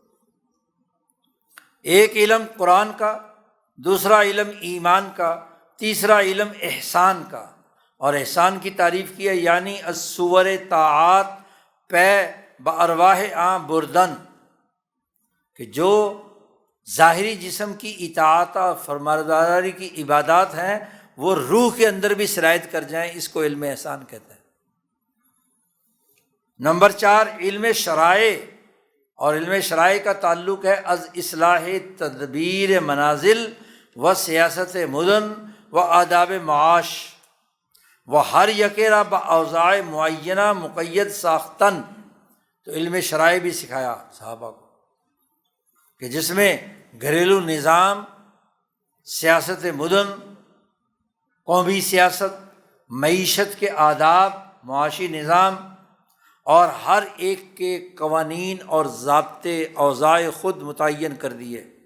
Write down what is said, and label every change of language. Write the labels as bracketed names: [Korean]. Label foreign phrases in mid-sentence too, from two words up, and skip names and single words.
[Urdu] ایک علم قرآن کا، دوسرا علم ایمان کا، تیسرا علم احسان کا، اور احسان کی تعریف کی ہے یعنی [Persian] الصور طاعات پہ بارواح بردن، [Urdu] کہ جو ظاہری جسم کی اطاعت اور فرمانبرداری کی عبادات ہیں وہ روح کے اندر بھی سرایت کر جائیں، اس کو علم احسان کہتے ہیں۔ نمبر 4 علم شرائع، اور علم شرائع کا تعلق ہے [Persian] از اصلاح تدبیر منازل و سیاست مدن و آداب معاش و ہر یکیرا با اوضاع معینہ مقید ساختن۔ [Urdu] تو علم شرائع بھی سکھایا صحابہ کو، کہ جس میں گھریلو نظام، سیاست مدن، قومی سیاست، معیشت کے آداب، معاشی نظام، اور ہر ایک کے قوانین اور ضابطے اوضاع خود متعین کر دیے۔